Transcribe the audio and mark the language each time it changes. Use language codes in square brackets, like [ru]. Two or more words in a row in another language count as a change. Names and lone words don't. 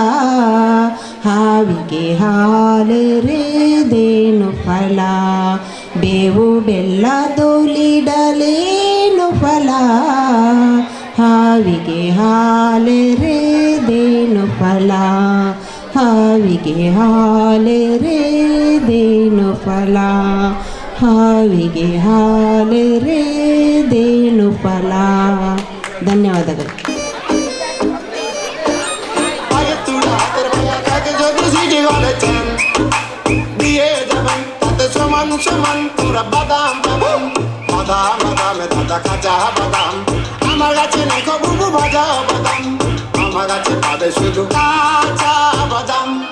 [kn] ಹಾವಿಗೆ ಹಾಲೆರೆದೇನು ಫಲ, ಬೇವು ಬೆಲ್ಲದೊಲಿಡಲೇನು ಫಲ, ಹಾವಿಗೆ ಹಾಲೆರೆದೇನು ಫಲ, ಹಾವಿಗೆ ಹಾಲೆರೆದೇನು ಫಲ, ಹಾವಿಗೆ ಹಾಲೆರೆದೇನು ಫಲ. ಧನ್ಯವಾದಗಳು. [bn] সমান তোরা বাদাম বাদাম বাদাম বাদাম দাদা কাঁচা বাদাম, আমার কাছে নেই বুবু ভাজা বাদাম, আমার কাছে পাবে শুধু কাঁচা বাদাম,